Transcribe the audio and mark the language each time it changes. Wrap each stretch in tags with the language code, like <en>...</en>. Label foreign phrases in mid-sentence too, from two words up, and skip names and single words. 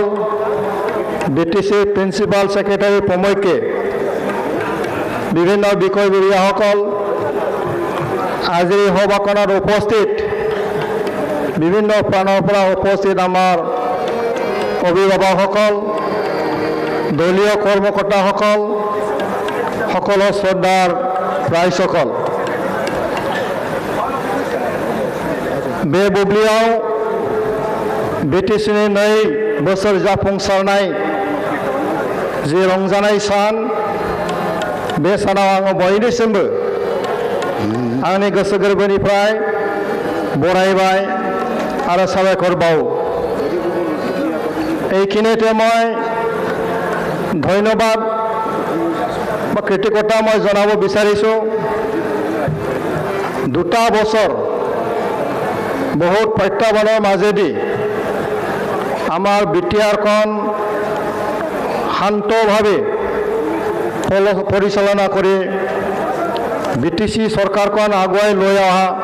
<as>বিটিচিৰ প্ৰিন্সিপাল ছেক্ৰেটাৰী প্ৰমুখ্যে বিভিন্ন বিষয়ববীয়াসকল আজিৰ এই সভাখনত উপস্থিত বিভিন্ন প্ৰাণৰ পৰা উপস্থিত আমাৰ অভিভাৱকসকল দলীয় কৰ্মকৰ্তাসকল সকলো শ্ৰদ্ধাৰ ৰাইজসকল</as> <brx>बे बुब्लियाव बिटिसिनि 2 बोसोर जाफुंसारनाय जे रंजानाय सान बे सानाव आङो बयनिसिमबो आंनि गोसो गोरबोनिफ्राय बरायबाय आरो साबायखर बावो</brx> <as>এইখিনিতে মই ধন্যবাদ বা কৃতজ্ঞতা মই জনাব বিচাৰিছোঁ দুটা বছৰ বহুত প্ৰত্যাহ্বানৰ মাজেদি আমাৰ বিটিআৰখন শান্তভাৱে পৰিচালনা কৰি বিটিসি চৰকাৰখন আগুৱাই লৈ অহা</as>